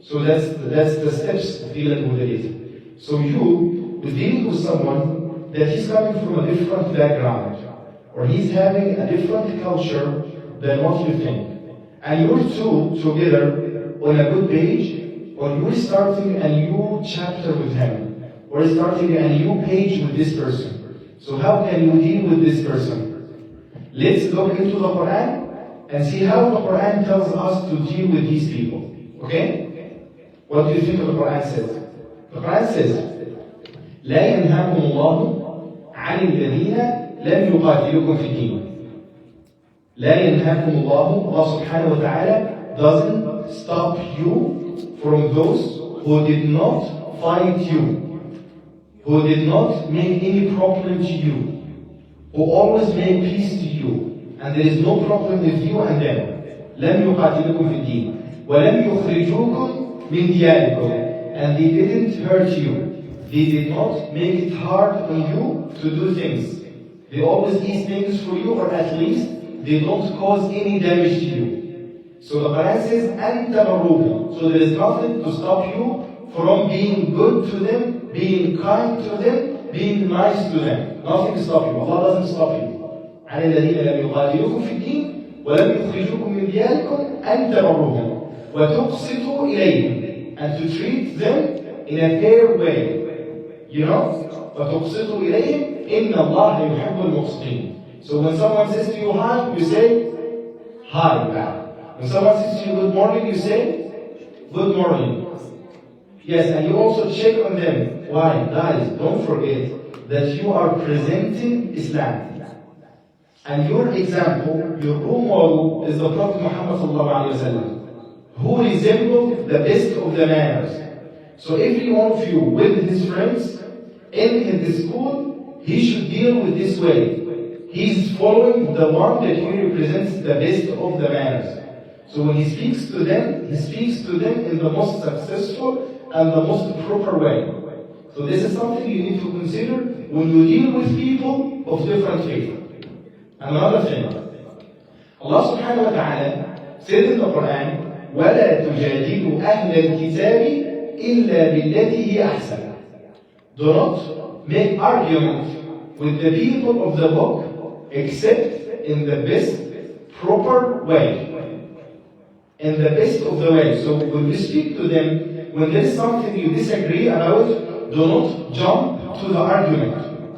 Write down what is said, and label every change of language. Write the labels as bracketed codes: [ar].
[en] So that's the steps of dealing with the data. So you, with dealing with someone that he's coming from a different background, or he's having a different culture than what you think, and you're two together on a good page, or you're starting a new chapter with him, or starting a new page with this person. So how can you deal with this person? Let's look into the Quran and see how the Quran tells us to deal with these people. Okay? What do you think the Quran says? The Quran says, [ar] لا ينهاكم الله عن الذين لم يقاتلوكم في الدين. لا ينهاكم الله, [en] Allah subhanahu wa ta'ala doesn't stop you from those who did not fight you, who did not make any problem to you, who always make peace to you, and there is no problem with you and them. [ar] لم يقاتلوكم في الدين ولم يخرجوكم من دياركم, [en] and they didn't hurt you. They did not make it hard on you to do things. They always ease things for you, or at least they don't cause any damage to you. So the Quran says, [ar] أنت مروهم. [en] So there is nothing to stop you from being good to them, being kind to them, being nice to them. Nothing to stop you. Allah doesn't stop you. [ar] عن الذين لم يقاتلوكم في الدين ولم يخرجوكم من دياركم أن تبروهم وتقسطوا إليهم, [en] and to treat them in a fair way. You know? [ar] وتقسطوا إليهم إن الله يحب المقسطين. [en] So when someone says to you hi, you say hi back. When someone says to you good morning, you say good morning. Yes, and you also check on them. Why? Guys, don't forget that you are presenting Islam. And your example, your role model is the Prophet Muhammad ﷺ, who resembled the best of the manners. So every one of you with his friends in his school, he should deal with this way. He's following the one that he represents the best of the manners. So when he speaks to them in the most successful and the most proper way. So this is something you need to consider when you deal with people of different faith. And another thing, Allah subhanahu wa ta'ala said in the Quran, [ar] وَلَا تُجَادِلُوا أَهْلَ الْكِتَابِ إِلَّا بِالَّتِي هِيَ أَحْسَنُ. [en] Do not make argument with the people of the book except in the best, proper way. In the best of the way. So when you speak to them, when there is something you disagree about, do not jump to the argument.